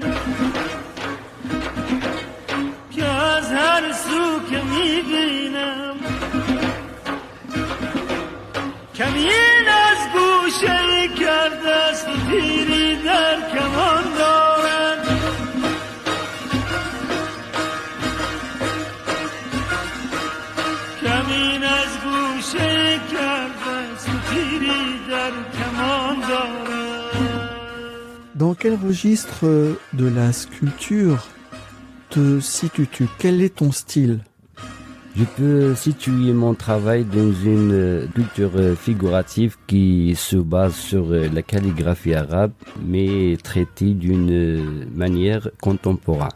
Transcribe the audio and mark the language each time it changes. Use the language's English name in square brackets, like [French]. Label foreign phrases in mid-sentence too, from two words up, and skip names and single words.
[Persian] که از هر سو که میبینم کمین از گوشه کرده است و تیری در کمان دارد کمین از گوشه کرده است و تیری در کمان دارد. [French] Dans quel registre de la sculpture te situes-tu? Quel est ton style? Je peux situer mon travail dans une culture figurative qui se base sur la calligraphie arabe, mais traitée d'une manière contemporaine.